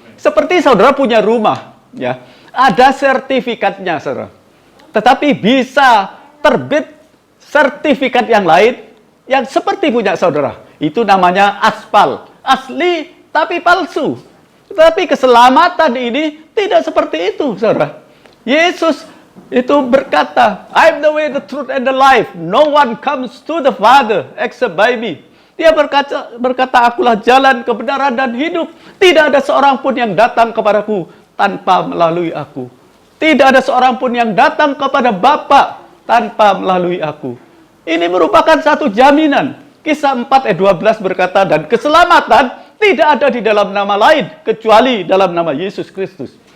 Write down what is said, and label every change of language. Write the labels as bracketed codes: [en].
[id] Seperti saudara punya rumah, ya, ada sertifikatnya, saudara. Tetapi bisa terbit sertifikat yang lain yang seperti punya saudara. Itu namanya aspal. Asli tapi palsu. Tetapi keselamatan ini tidak seperti itu, saudara. [en] Yesus itu berkata, I'm the way, the truth, and the life. No one comes to the Father except by me. [id] Dia berkata, akulah jalan, kebenaran, dan hidup. Tidak ada seorang pun yang datang kepadaku tanpa melalui aku. Tidak ada seorang pun yang datang kepada Bapa tanpa melalui aku. Ini merupakan satu jaminan. Kisah 4 ayat 12 berkata, dan keselamatan tidak ada di dalam nama lain kecuali dalam nama Yesus Kristus.